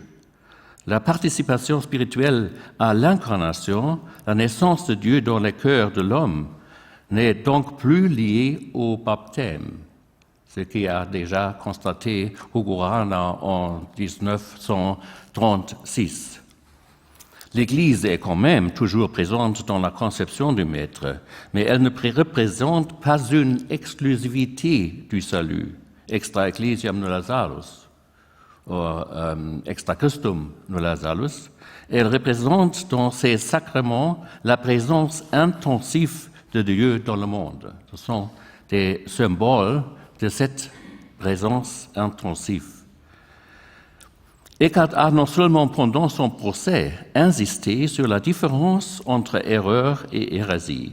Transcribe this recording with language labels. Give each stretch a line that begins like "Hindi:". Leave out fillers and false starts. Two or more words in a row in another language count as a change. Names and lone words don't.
French: La participation spirituelle à l'incarnation, la naissance de Dieu dans le cœur de l'homme, n'est donc plus liée au baptême, ce qui a déjà constaté Hugo Rahner en 1936. L'Église est quand même toujours présente dans la conception du Maître, mais elle ne représente pas une exclusivité du salut,
Latin: extra ecclesiam nulla salus. extra Christum nulla salus,
French: elle représente dans ces sacrements la présence intensive de Dieu dans le monde. Ce sont des symboles de cette présence intensive. Eckhart a non seulement pendant son procès insisté sur la différence entre erreur et hérésie.